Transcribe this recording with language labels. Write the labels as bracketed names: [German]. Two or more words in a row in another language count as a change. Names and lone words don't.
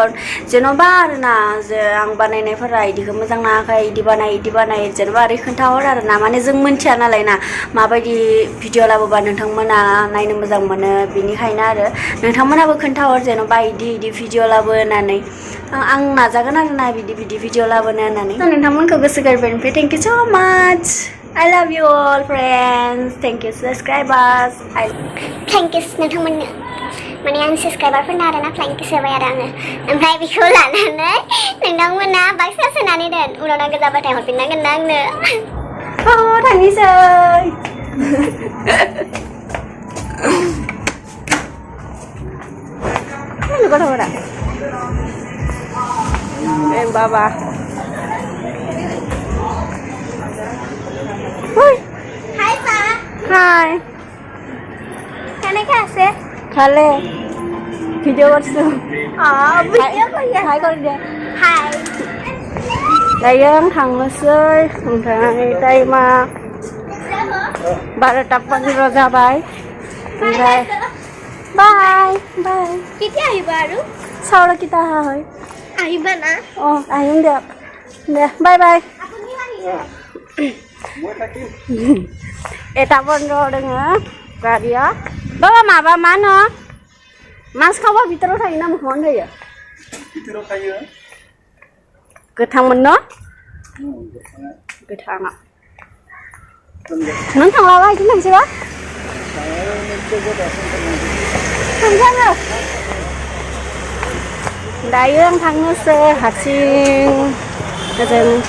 [Bodo] जेन'बा आरोना जे आं बानायनायफोरा इदिखौ मोजां नाङाखै इदि बानाय जेन'बा ओरै खोन्थाहर आरोना माने जों मिन्थिया नालाय ना माबायदि भिडिअ लाबोबा नोंथांमोना नायनो मोजां मोनो बिनिखायनो आरो नोंथांमोनाबो खोन्थाहर जेन'बा इदि भिडिअ लाबो होननानै आं नाजागोन आरोना बिदि भिडिअ लाबोनो होननानै नोंथांमोनखौ गोसो गोरबोनिफ्राय [English] thank you so much I love you all friends thank you subscribers flying kiss [Bodo] नोंथांमोननो माने आं साबस्क्राइबारफोरनो आरोना [English] flying kiss [Bodo] होबाय आरो आङो ओमफ्राय बेखौ लानानै नोंथांमोना बाक्सा सोनानै दोन उनाव नांगौ जाबाथाय हरफिननांगोन ना आंनो थांनोसै गथ'फोरा बाबा हाय सा हाय [Hindi] खाने क्या আছে [Bangla] খালে ভিডিও করছো ভিডিও করি হাই করে দে हाय [Bodo] दायो आं थांनोसै ओमफ्राय टाइमा 12:15 जाबाय ओमफ्राय बाय [Assamese] কেতিয়া আহিবা আৰু চাউল কেইটা হয় আহিবা না আহিম দিয়ক দে বাই বাই আপুনি আহিব এটা বন্ধ [Bodo] दोङो गारिया बाबा माबा मा होनो मास खावबा भितराव थायो ना मोखाङावनो थायो भितराव थायो गोथांमोन न गोथाङा नों थांलाबा इदि थांसैबा थांजाङो दायो आं थांनोसै हारसिं ओजों